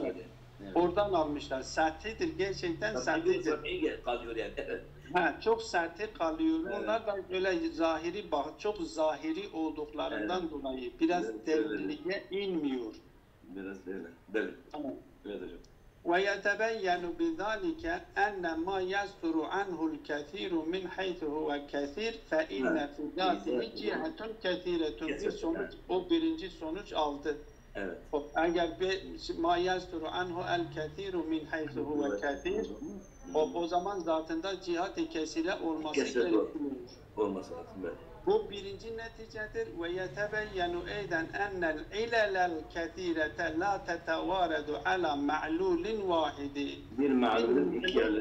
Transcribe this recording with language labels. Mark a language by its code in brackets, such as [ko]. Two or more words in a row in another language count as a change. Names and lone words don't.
[tr] Evet. Oradan almışlar. Sertlidir, gerçekten sertlidir. Kalıyor yani. Çok serti kalıyor. Onlar da böyle zahiri, çok zahiri olduklarından dolayı biraz derinliğe inmiyor. Biraz öyle. Tamam. Evet hocam. [ar] وَيَتَبَيَّنُ بِذَٰلِكَ أَنَّ مَا يَسْتُرُ عَنْهُ الْكَثِيرُ مِنْ حَيْثُ هُوَ كَثِيرٌ فَإِنَّ فِي ذَاتِهِ جِهَةٌ كَثِيرَةٌ [tr] Bir sonuç, o birinci sonuç aldı. Evet. Eğer [ar] مَا يَسْتُرُ عَنْهُ الْكَثِيرُ مِنْ حَيْثُ هُوَ كَثِيرٌ [tr] o zaman zatında cihat-ı kesire olması gerekiyor. Olması lazım. Bu birinci neticedir. [ar] ويتبين أيضا أن العلل الكثيرة لا تتوارد على معلول واحد. [tr] Bir ma'lulun iki